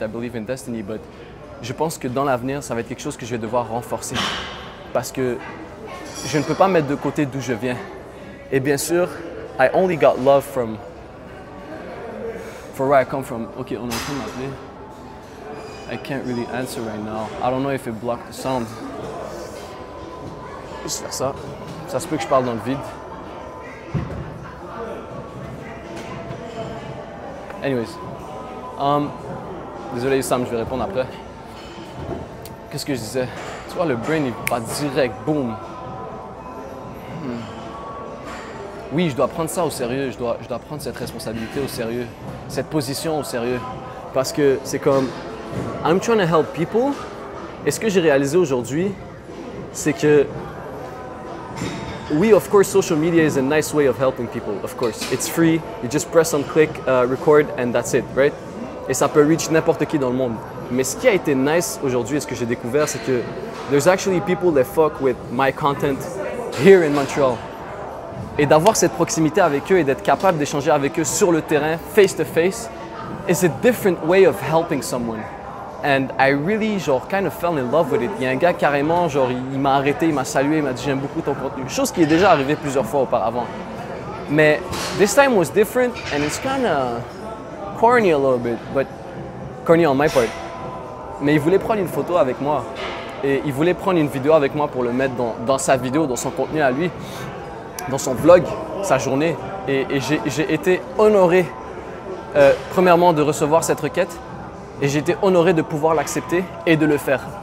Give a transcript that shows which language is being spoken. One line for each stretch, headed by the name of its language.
English: I believe in destiny, but
French: je pense que dans l'avenir, ça va être quelque chose que je vais devoir renforcer parce que je ne peux pas mettre de côté d'où je viens. Et bien sûr,
English: I only got love from where I come from.
French: Ok, on est en train de m'appeler.
English: I can't really answer right now. I don't know if it blocked the sound.
French: Juste faire ça. Ça se peut que je parle dans le vide. Anyways. Désolé Sam, je vais répondre après. Qu'est-ce que je disais? Tu vois, le brain, il va direct, boom. Oui, je dois prendre ça au sérieux, je dois prendre cette responsabilité au sérieux, cette position au sérieux. Parce que c'est comme,
English: I'm trying to help people.
French: Et ce que j'ai réalisé aujourd'hui, c'est que, oui,
English: of course, social media is a nice way of helping people, of course. It's free, you just press on click, record, and that's it, right?
French: Et ça peut reach n'importe qui dans le monde. Mais ce qui a été nice aujourd'hui et ce que j'ai découvert, c'est que
English: there's actually people that fuck with my content here in Montreal.
French: Et d'avoir cette proximité avec eux et d'être capable d'échanger avec eux sur le terrain,
English: face to face, is a different way of helping someone. And I really, genre, kind of fell in love with it.
French: Il y a un gars carrément, genre, il m'a arrêté, il m'a salué, il m'a dit j'aime beaucoup ton contenu. Chose qui est déjà arrivée plusieurs fois auparavant.
English: Mais this time was different and it's kind of corny a little bit, but corny on my part.
French: Mais il voulait prendre une photo avec moi et il voulait prendre une vidéo avec moi pour le mettre dans sa vidéo, dans son contenu à lui. dans son vlog sa journée et j'ai été honoré premièrement de recevoir cette requête et j'ai été honoré de pouvoir l'accepter et de le faire.